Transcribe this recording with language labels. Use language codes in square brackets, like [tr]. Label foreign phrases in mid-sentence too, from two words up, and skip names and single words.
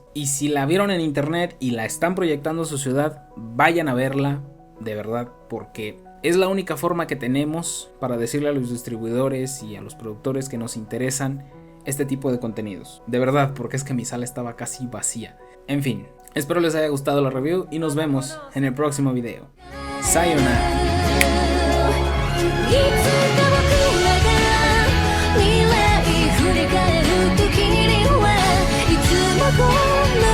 [es] Y si la vieron en internet y la están proyectando a su ciudad, vayan a verla, de verdad, porque es la única forma que tenemos para decirle a los distribuidores y a los productores que nos interesan este tipo de contenidos. De verdad, porque es que mi sala estaba casi vacía. En fin, espero les haya gustado la review y nos vemos en el próximo video. Sayonara. [ja] いつか僕らが未来振り返る時にはいつも